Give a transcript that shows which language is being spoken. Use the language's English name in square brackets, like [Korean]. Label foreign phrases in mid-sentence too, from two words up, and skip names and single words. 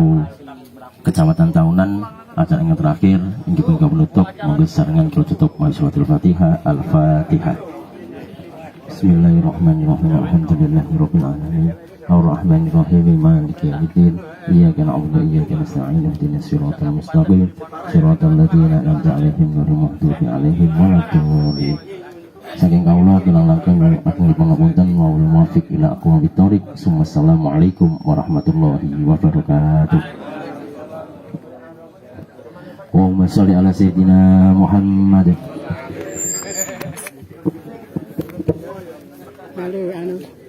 [Javanese] Kecamatan Tahunan, acara yang terakhir inggih punika penutup monggo sarengan kula tutup mawi suratul Fatihah. Al-Fatihah. [Arabic] بسم الله الرحمن الرحيم. الحمد لله رب العالمين. الرحمن الرحيم. مالك يوم الدين. إياك نعبد وإياك نستعين. اهدنا الصراط المستقيم. صراط الذين أنعمت عليهم غير المغضوب عليهم ولا الضالين. [Javanese] Saking kawula kirang langkung agung pangapunten [Arabic] والموفق إلى أقوم الطريق. السلام عليكم ورحمة الله وبركاته. اللهم صل على سيدنا محمد. [Indonesian] Lalu